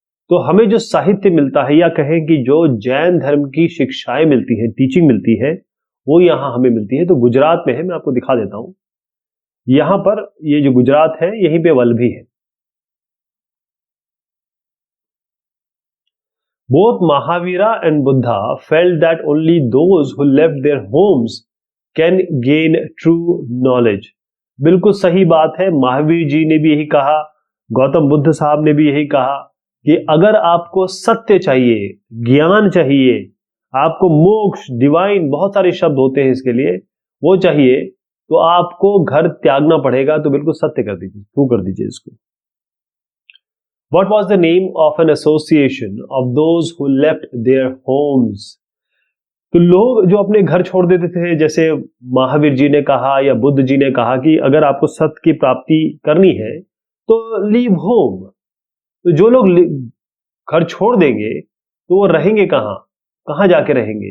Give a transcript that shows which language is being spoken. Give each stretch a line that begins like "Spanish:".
Hindi: तो हमें जो साहित्य मिलता है, या कहें कि जो जैन धर्म की शिक्षाएं मिलती है, टीचिंग मिलती है, वो यहां हमें मिलती है, तो गुजरात में है। मैं आपको दिखा देता हूं, यहां पर ये जो गुजरात है यहीं पे वल्लभी है।
English: Both Mahavira and Buddha felt that only those who left their homes can gain true knowledge.
Hindi: बिल्कुल सही बात है, महावीर जी ने भी यही कहा, गौतम बुद्ध साहब ने भी यही कहा कि अगर आपको सत्य चाहिए, ज्ञान चाहिए, आपको मोक्ष, डिवाइन, बहुत सारे शब्द होते हैं इसके लिए, वो चाहिए, तो आपको घर त्यागना पड़ेगा। तो बिल्कुल सत्य कर दीजिए, थ्रू कर दीजिए इसको।
English: What was the name of an association of those who left their homes?
Hindi: तो लोग जो अपने घर छोड़ देते थे, जैसे महावीर जी ने कहा या बुद्ध जी ने कहा कि अगर आपको सत्य की प्राप्ति करनी है तो
English: Leave home.
Hindi: तो जो लोग घर छोड़ देंगे तो वो रहेंगे कहाँ, कहाँ जाके रहेंगे?